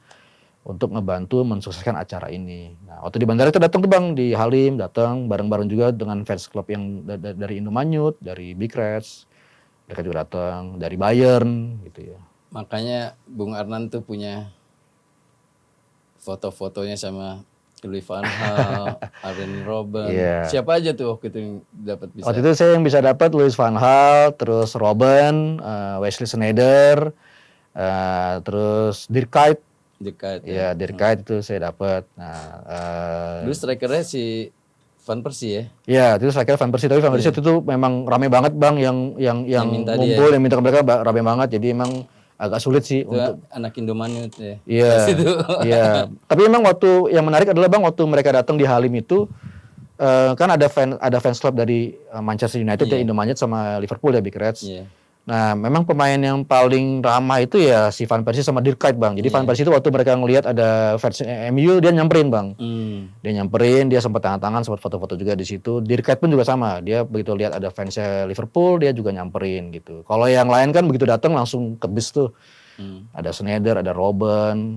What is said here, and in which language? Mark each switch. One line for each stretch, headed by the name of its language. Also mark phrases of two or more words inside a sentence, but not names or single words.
Indonesian: Untuk ngebantu mensukseskan acara ini. Nah waktu di bandara itu datang tuh Bang, di Halim datang bareng-bareng juga dengan
English: fans club
Indonesian: yang dari Indomanyut, dari Big Reds. Mereka juga datang, dari Bayern gitu ya. Makanya Bung Arnan tuh punya foto-fotonya sama Louis van Gaal, Arjen Robben. Siapa aja tuh waktu itu yang dapat bisa? Waktu itu saya yang bisa dapat Louis van Gaal, terus Robben, Wesley Sneijder, terus Dirk Kuyt. Ya, Dirk Kuyt itu saya dapat. Nah, dulu strikernya si Van Persie ya? Iya, itu striker Van Persie, tapi Van Persie itu memang rame banget Bang yang ngumpul, yang minta ke mereka rame banget. Jadi emang agak sulit sih itu untuk anak Indomanyut ya. Iya. Iya. Tapi memang waktu yang menarik adalah Bang waktu mereka datang di Halim itu kan ada
English: fans club
Indonesian: dari Manchester United ya, Indomanyut sama Liverpool ya, Big Reds. Nah, memang pemain yang paling ramah itu ya si Van Persie sama Dirk Kuyt Bang. Jadi Van Persie itu waktu mereka ngelihat ada fans MU dia nyamperin Bang. Dia nyamperin, dia sempat tangan-tangan, sempat foto-foto juga di situ. Dirk Kuyt pun juga sama. Dia begitu lihat ada fansnya Liverpool, dia juga nyamperin gitu. Kalau yang lain kan begitu datang langsung ke bis tuh. Ada Sneijder, ada Robben.